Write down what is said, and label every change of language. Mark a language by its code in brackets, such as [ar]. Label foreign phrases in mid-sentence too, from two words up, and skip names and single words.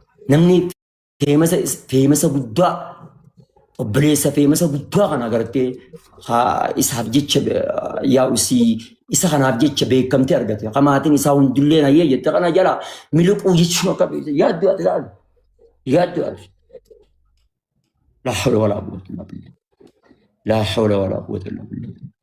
[om] Namni feemasa is-, feemasa guddaa, obboleessa feemasa guddaa kana agartee, haa, isaaf jecha be-, yaa usii, isa kanaaf jecha beekamtee argate. Ka maatiin isaa hundillee na yee jette kana jala miliquu jechuun akka beekte. Yaaddu ati laal. Yaaddu ati. [ar] لا حول ولا قوة إلا بالله. لا حول ولا قوة إلا بالله.